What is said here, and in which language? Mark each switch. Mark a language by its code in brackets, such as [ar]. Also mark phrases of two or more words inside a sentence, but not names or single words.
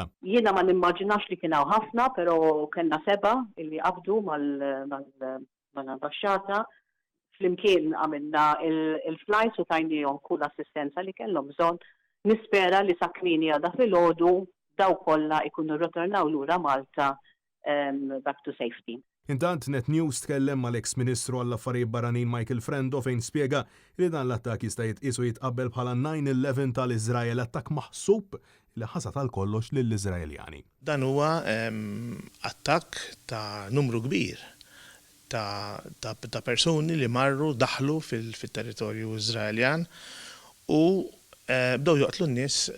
[mt] Jiena ma nimmaġinax li kien hawn ħafna, però kellna 7 illi qabdu mal-ambaxxata. Flimkien għamilna il-flights u tajnijom kull assistenza li kellhom bżonn. Nispera li sa kmini għada fil-ħodu daw kollha ikunu rritornaw lura Malta [en] back to safety. [mt] Intant Net News tkellem mal-eks Ministru għall-Affarijiet Barranin Michael Frendo fejn spjega li dan l-attak jista' jitqisu jitqabbel bħala 9/11 tal-Iżrael, attakk maħsub li ħasat għal kollox lill-Iżraeljani. Dan huwa attakk ta' numru kbir ta' persuni li marru daħlu fil-territorju Iżraeljan u bdew joqtlu n-nies